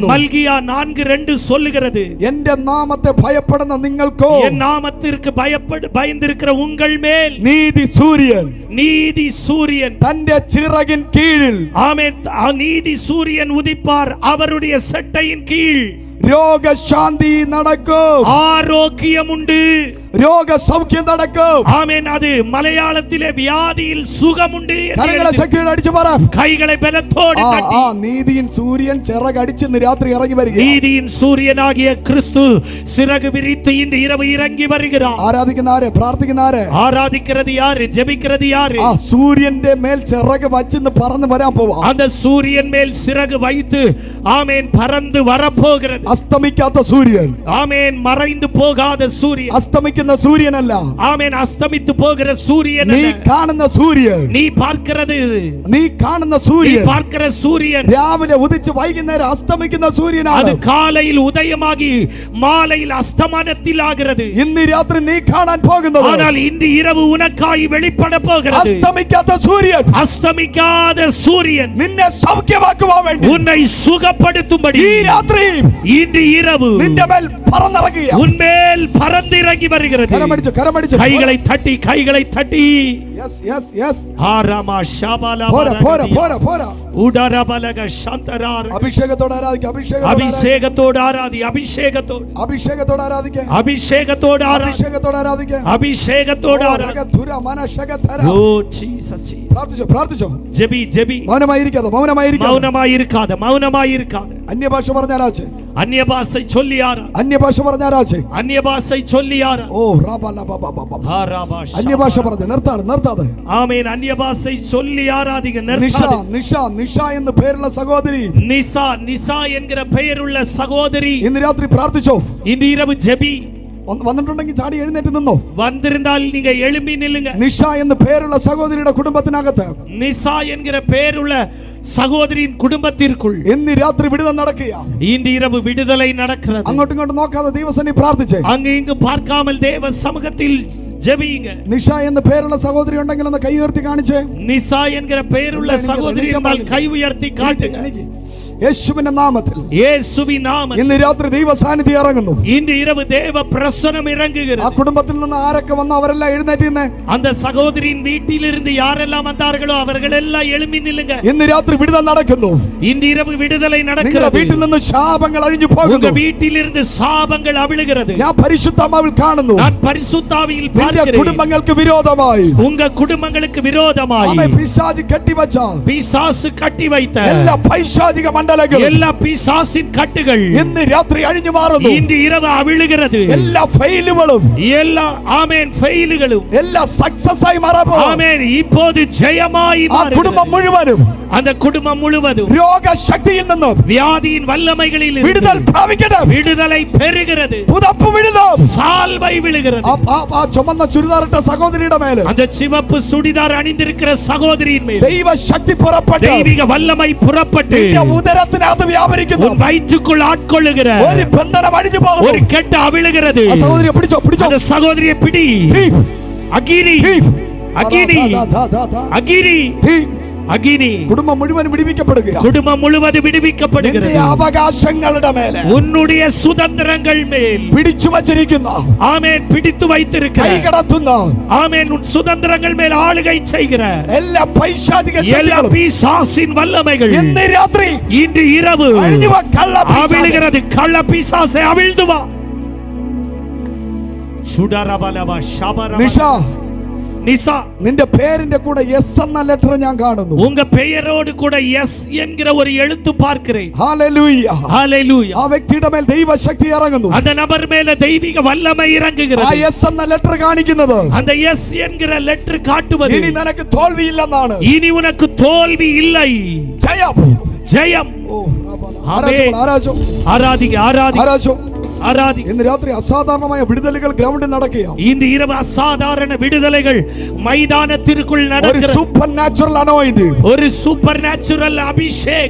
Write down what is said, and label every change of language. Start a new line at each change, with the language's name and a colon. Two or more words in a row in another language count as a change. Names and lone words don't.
Tamil: மல்கியா 4:2 சொல்லுகிறது,
Malayalam: എന്റെ നാമത്തെ ഭയപ്പെടുന്ന നിങ്ങൾക്കോ
Tamil: என் நாமத்திற்கு பயந்திருக்கிற உங்கள் மேல்
Malayalam: നീതി സൂര്യൻ
Tamil: நீதி சூரியன்
Malayalam: തന്റെ ചിറകിൻ കീഴിൽ,
Tamil: ஆமென், நீதி சூரியன் உதிப்பார், அவருடைய சட்டையின் கீழ்
Malayalam: രോഗശാന്തി നടക്കും.
Tamil: ஆரோக்கியம் உண்டு,
Malayalam: രോഗസൗഖ്യം നടക്കും.
Tamil: ஆமென். அது மலையாளத்திலே வியாதியில் சுகம் உண்டு.
Malayalam: കരങ്ങളെ ശക്തിയോടെ അടിച്ചു പറ,
Tamil: கைகளை பலத்தோடு தட்டி,
Malayalam: നീതിயின் സൂര്യൻ ചിറകടിച്ച് ഇന്ന് രാത്രി ഇറങ്ങി വരിക.
Tamil: நீதியின் சூரியனாகிய கிறிஸ்து சிறகு விரித்து இன்று இரவு இறங்கி வருகிறார்.
Malayalam: ആരാധിക്കുന്ന ആര്? പ്രാർത്ഥിക്കുന്ന ആര്?
Tamil: ஆராதிக்கிறது யாரு? ஜெபிக்கிறது யாரு?
Malayalam: സൂര്യന്റെ മേൽ ചിറക് വച്ചിന്ന് പറന്ന് വരാൻ പോവാ.
Tamil: அந்த சூரியன் மேல் சிறகு வைத்து ஆமென் பறந்து வரப்போகிறது.
Malayalam: അസ്തമിക്കാത്ത സൂര്യൻ,
Tamil: ஆமென், மறைந்து போகாத சூரியன்,
Malayalam: അസ്തമിക്കുന്ന സൂര്യനല്ല,
Tamil: ஆமென், அஸ்தமித்து போகிற சூரியன்
Malayalam: നീ
Tamil: அல்ல.
Malayalam: കാണുന്ന സൂര്യൻ,
Tamil: நீ பார்க்கிறது,
Malayalam: നീ കാണുന്ന
Tamil: நீ
Malayalam: സൂര്യൻ
Tamil: பார்க்கிற சூரியன்
Malayalam: രാവിലെ ഉദിച്ച് വൈകുന്നേരം അസ്തമിക്കുന്ന
Tamil: அது
Malayalam: സൂര്യനാണ്.
Tamil: காலையில் உதயமாகி மாலையில் அஸ்தமனத்தில் ஆகிறது.
Malayalam: ഇന്ന് രാത്രി നീ കാണാൻ പോകുന്നത്
Tamil: ஆனால் இன்று இரவு உனக்காய் வெளிப்பட போகிறது
Malayalam: അസ്തമിക്കാത്ത സൂര്യൻ.
Tamil: அஸ்தமிக்காத சூரியன்,
Malayalam: നിന്നെ സൗഖ്യമാക്കുവാൻ വേണ്ടി
Tamil: உன்னை சுகப்படுத்தும்படி
Malayalam: ഈ രാത്രി
Tamil: இன்று இரவு
Malayalam: നിന്റെ മേൽ പറന്നിറങ്ങുക.
Tamil: உன்மேல் பறந்திறங்கி வருகிறது.
Malayalam: കരമടിച്ച്
Tamil: கைகளை தட்டி, கைகளை தட்டி,
English: yes yes yes, ஆராமா ஷாபாலா
Malayalam: പോരാ പോരാ പോരാ പോരാ. உடரபலக சந்தரார். അഭിഷേകത്തോടെ ആരാധിക്കുക,
Tamil: அபிஷேகத்தோடு ஆராதி, அபிஷேகத்தோடு,
Malayalam: അഭിഷേകത്തോടെ ആരാധിക്കുക,
Tamil: அபிஷேகத்தோடு ஆராதி,
Malayalam: അഭിഷേകത്തോടെ ആരാധിക്കുക.
Tamil: அபிஷேகத்தோடு ஆராதி. ஓ ஜீசஸ்,
Malayalam: പ്രാർത്ഥിച്ചോ പ്രാർത്ഥിച്ചോ.
Tamil: ஜெபி ஜெபி,
Malayalam: മൗനമായിരിക്കാതെ മൗനമായിരിക്കാതെ.
Tamil: மௌனமாயிருக்காத, மௌனமாயிருக்காத.
Malayalam: അന്യഭാഷ പറഞ്ഞാലാച്ച്,
Tamil: அந்நிய பாஷை சொல்லி ஆராதி,
Malayalam: അന്യഭാഷ പറഞ്ഞാലാച്ച്.
Tamil: அந்நிய பாஷை சொல்லி ஆராதி. ഓ റാബാലാബാബാബാ. ஆராபா
Malayalam: അന്യഭാഷ പറഞ്ഞു നിർത്താതെ.
Tamil: ஆமென். அந்நிய பாஷை சொல்லி ஆராதிங்க,
Malayalam: നിഷ
Tamil: நிறுத்தாது.
Malayalam: നിഷ നിഷ എന്ന് പേരുള്ള സഹോദരി,
Tamil: நிசா, நிசா என்கிற பெயருள்ள சகோதரி,
Malayalam: ഇന്ന് രാത്രി പ്രാർത്ഥിച്ചോ.
Tamil: இன்று இரவு ஜெபி.
Malayalam: വന്നിട്ടുണ്ടെങ്കിൽ ചാടി എഴുന്നേറ്റ് നിന്നോ.
Tamil: வந்திருந்தால் நீங்க எழும்பி நில்லுங்க.
Malayalam: നിഷ എന്ന് പേരുള്ള സഹോദരിയുടെ കുടുംബത്തിനകത്ത്
Tamil: நிசா என்கிற பெயருள்ள சகோதரியின் குடும்பத்திற்குள்
Malayalam: ഇന്ന് രാത്രി വിടുതൽ നടക്കുക.
Tamil: இன்று இரவு விடுதலை நடக்கிறது.
Malayalam: അങ്ങോട്ടും ഇങ്ങോട്ടും നോക്കാതെ ദൈവസന്നിധി പ്രാർത്ഥിച്ചേ.
Tamil: அங்கு இங்கு பார்க்காமல் தேவ சமூகத்தில் ஜெபியுங்க.
Malayalam: നിഷ എന്ന് പേരുള്ള സഹോദരി ഉണ്ടെങ്കിൽ ഒന്ന് കൈ ഉയർത്തി കാണിച്ചേ.
Tamil: நிசா என்கிற பெயருள்ள சகோதரி என்றால் கை உயர்த்தி காட்டுங்க.
Malayalam: യേശുവിന്റെ നാമത്തിൽ
Tamil: இயேசுவின் நாமத்தில்
Malayalam: ഇന്ന് രാത്രി ദൈവ സാന്നിധ്യം ഇറങ്ങുന്നു.
Tamil: இன்று இரவு தேவ பிரசன்னம்
Malayalam: ആ
Tamil: இறங்குகிறது.
Malayalam: കുടുംബത്തിൽ നിന്ന് ആരൊക്കെ വന്ന് അവരെല്ലാം എഴുന്നേറ്റ് നിന്ന്
Tamil: அந்த சகோதரியின் வீட்டிலிருந்து யாரெல்லாம் வந்தார்களோ அவர்கள் எல்லாம் எழும்பி நில்லுங்க.
Malayalam: ഇന്ന് രാത്രി വിടുതൽ നടക്കുന്നു.
Tamil: இன்று இரவு விடுதலை
Malayalam: നിങ്ങളുടെ
Tamil: நடக்கிறது.
Malayalam: വീട്ടിൽ നിന്ന് ശാപങ്ങൾ അഴിഞ്ഞു
Tamil: உங்க
Malayalam: പോകുന്നു.
Tamil: வீட்டிலிருந்து சாபங்கள் அவிழுகிறது.
Malayalam: ഞാൻ പരിശുദ്ധാത്മാവിൽ കാണുന്നു.
Tamil: நான் பரிசுத்தாவியில்
Malayalam: നിന്റെ
Tamil: பார்க்கிறேன்.
Malayalam: കുടുംബങ്ങൾക്ക് വിരോധമായി
Tamil: உங்க കുടുംബங்களுக்கு விரோதமாய்
Malayalam: ആമേൻ പിശാച് കെട്ടിവച്ച
Tamil: பிசாசு கட்டி வைத்த
Malayalam: എല്ലാ പൈശാചിക മണ്ഡലങ്ങളും
Tamil: எல்லா பிசாசின் கட்டுகள்
Malayalam: ഇന്ന് രാത്രി അഴിഞ്ഞു മാറുന്നു.
Tamil: இன்று இரவு அவிழுகிறது.
Malayalam: എല്ലാ ഫെയിലുകളും
Tamil: எல்லா ஆமென் ஃபெயிலுகளும்
Malayalam: എല്ലാ സക്സസ് ആയി മാറാൻ
Tamil: ஆமென் இப்போது ஜெயமாய்
Malayalam: ആ കുടുംബം
Tamil: மாறுகிறது.
Malayalam: മുഴുവനും
Tamil: அந்த குடும்பம் முழுவதும்
Malayalam: രോഗശക്തിയിൽ നിന്നും
Tamil: வியாதியின் வல்லமைகளில்
Malayalam: വിടുതൽ പ്രാപിക്കട്ടെ.
Tamil: விடுதலை பெறுகிறது.
Malayalam: പുതപ്പ് വിടുതൽ.
Tamil: சால்வை விழுகிறது.
Malayalam: ആ ചുമന്ന ചുരിദാറിട്ട സഹോദരിയുടെ മേൽ
Tamil: அந்த சிவப்பு சுடிதார் அணிந்திருக்கிற சகோதரியின் மேல்
Malayalam: ദൈവശക്തി പുറപ്പെട്ട്
Tamil: தெய்வீக வல்லமை புறப்பட்டு
Malayalam: നിന്റെ ഉദരത്തിനകത്ത് വ്യാപരിക്കുന്നു.
Tamil: உன் வயிற்றுக்குள் ஆட்கொள்ளுகிற
Malayalam: ഒരു ബന്ധനം അഴിഞ്ഞു
Tamil: ஒரு
Malayalam: പോകുന്നു.
Tamil: கெட்ட அவிழுகிறது.
Malayalam: ആ സഹോദരിയെ പിടിച്ചോ പിടിച്ചോ.
Tamil: அந்த சகோதரியை பிடி.
Malayalam: തീ,
Tamil: அகினி
Malayalam: തീ.
Tamil: அகினி ദാ, ദാ, ദാ, ദാ. அகினி
Malayalam: തീ.
Tamil: அகினி
Malayalam: കുടുംബം മുഴുവൻ വിടിവിക്കപ്പെടുക.
Tamil: குடும்பம் முழுவதும்
Malayalam: നിന്റെ
Tamil: விடுவிக்கப்படுகிறது.
Malayalam: അവകാശങ്ങളുടെ മേലെ
Tamil: உன்னுடைய சுதந்திரங்கள் மேல்
Malayalam: പിടിച്ചു വച്ചിരിക്കുന്ന
Tamil: ஆமென் பிடித்து வைத்திருக்கிற
Malayalam: കൈകടത്തുന്ന
Tamil: ஆமென் உன் சுதந்திரங்கள் மேல் ஆளுகை செய்கிற
Malayalam: എല്ലാ പൈശാചിക
Tamil: எல்லா
Malayalam: ശക്തികളും
Tamil: பிசாசின் வல்லமைகள்
Malayalam: ഇന്ന് രാത്രി
Tamil: இன்று இரவு
Malayalam: അഴിഞ്ഞു വാ. കള്ള പിശാച്.
Tamil: அவிழுகிறது. கள்ள பிசாசை அவிழ்ந்து வா. சுடரபலவ ஷபரப
Malayalam: നിഷ,
Tamil: நிசா
Malayalam: നിന്റെ പേരിന്റെ കൂടെ എസ് എന്ന ലെറ്റർ ഞാൻ കാണുന്നു.
Tamil: உங்க பெயரோடு கூட எஸ் என்கிற ஒரு எழுத்து பார்க்கிறேன்.
Malayalam: ഹല്ലേലൂയ.
Tamil: ஹalleluya.
Malayalam: ആ വ്യക്തിയുടെ മേൽ ദൈവശക്തി ഇറങ്ങുന്നു.
Tamil: அந்த நபர் மேல தெய்வீக வல்லமை
Malayalam: ആ
Tamil: இறங்குகிறது.
Malayalam: എസ് എന്ന ലെറ്റർ കാണിക്കുന്നത്
Tamil: அந்த எஸ் என்கிற லெட்டர் காட்டுவது
Malayalam: ഇനി നിനക്ക് തോൽവിയില്ലെന്നാണ്.
Tamil: இனி உனக்கு தோல்வி இல்லை,
Malayalam: ജയം.
Tamil: ஜெயம்.
Malayalam: ഓ, ആരാധന, ആരാധന,
Tamil: ஆராதிங்க ஆராதிங்க
Malayalam: ആരാധന.
Tamil: ஆராதிங்க.
Malayalam: ഇന്ന് രാത്രി അസാധാരണമായ വിടുതലുകൾ ഗ്രൗണ്ടിൽ നടക്കുക.
Tamil: இன்று இரவு அசாதாரண விடுதலைகள் மைதானத்திற்குள்
Malayalam: ഒരു
Tamil: நடக்கிறது.
English: super natural anoint.
Tamil: ஒரு
English: super natural
Tamil: அபிஷேகம்.